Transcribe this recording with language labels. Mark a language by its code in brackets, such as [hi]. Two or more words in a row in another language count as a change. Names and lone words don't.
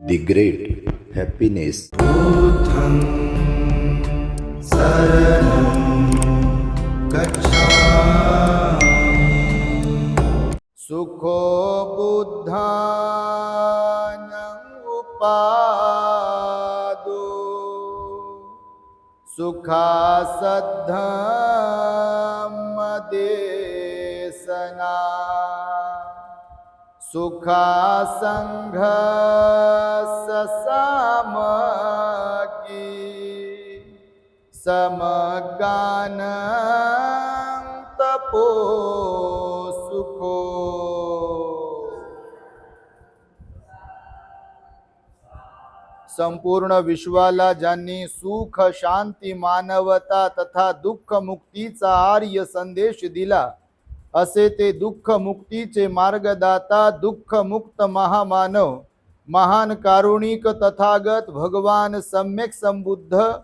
[en] The Great Happiness. [pi] बुद्धं शरणं गच्छामि। सुखो बुद्धानं उपादो सुखासद्धम्मदेशना सुखासंघससामगी समगानं तपो सुखो। [mr] संपूर्ण विश्वाला ज्यांनी सुख शांती मानवता तथा दुःख मुक्तीचा आर्य संदेश दिला असे ते दुःख मुक्तीचे मार्गदाता दुःख मुक्त महामानव महान कारुणिक तथागत भगवान सम्यक संबुद्ध